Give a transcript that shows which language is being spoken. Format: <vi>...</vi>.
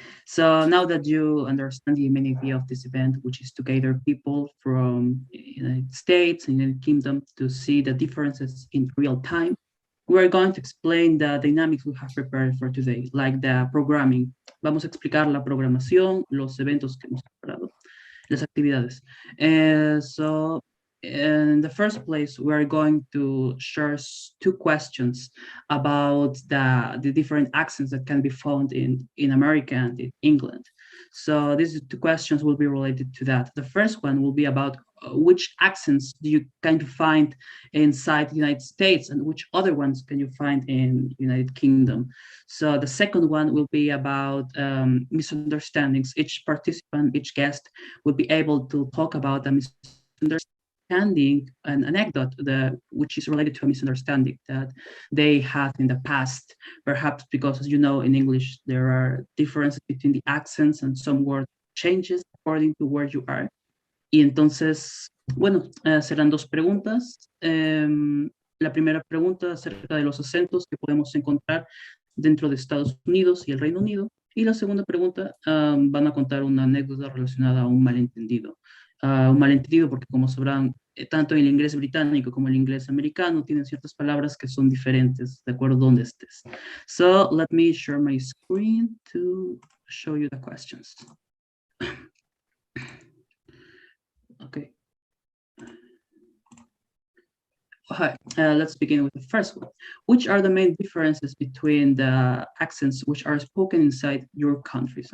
<en>So now that you understand the main idea of this event, which is to gather people from United States and United Kingdom to see the differences in real time, we're going to explain the dynamics we have prepared for today, like the programming.</en> <es>Vamos a explicar la programación, los eventos que hemos preparado, las actividades.</es> <en>So in the first place, we're going to share two questions about the different accents that can be found in America and in England. So these two questions will be related to that. The first one will be about which accents do you kind of find inside the United States and which other ones can you find in United Kingdom. So the second one will be about misunderstandings. Each participant, each guest will be able to talk about a misunderstanding, an anecdote which is related to a misunderstanding that they had in the past, perhaps because, as you know, in English, there are differences between the accents and some word changes according to where you are.</en> <es>Y entonces, bueno, serán dos preguntas. La primera pregunta acerca de los acentos que podemos encontrar dentro de Estados Unidos y el Reino Unido. Y la segunda pregunta, van a contar una anécdota relacionada a un malentendido. Un malentendido porque, como sabrán, tanto el inglés británico como el inglés americano tienen ciertas palabras que son diferentes de acuerdo a dónde estés.</es> <en>So, let me share my screen to show you the questions. Okay. Hi, let's begin with the first one. Which are the main differences between the accents which are spoken inside your countries?</en>